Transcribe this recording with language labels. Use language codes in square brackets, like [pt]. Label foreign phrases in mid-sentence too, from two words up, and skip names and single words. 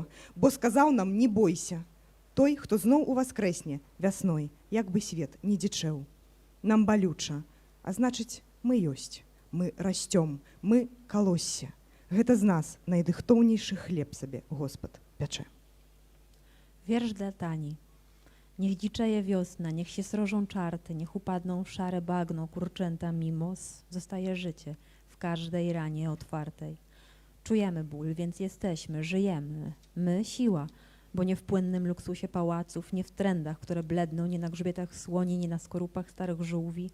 [be] Бо сказаў нам, не бойся. Той, хто зноў уваскрэсне вясной, як бы свет не дзічэў. Нам балюча, а значыць, мы ёсць. Мы расцём, мы калоссе. Гэта з нас найдыхтоўнейшы хлеб сабе Господ пячэ. [pl] Wiersz dla Tani. Niech dziczeje wiosna, niech się srożą czarty, niech upadną w szare bagno kurczęta mimos, zostaje życie w każdej ranie otwartej. Czujemy ból, więc jesteśmy, żyjemy. My siła, bo nie w płynnym luksusie pałaców, nie w trendach, które bledną, nie na grzbietach słoni, nie na skorupach starych żółwi.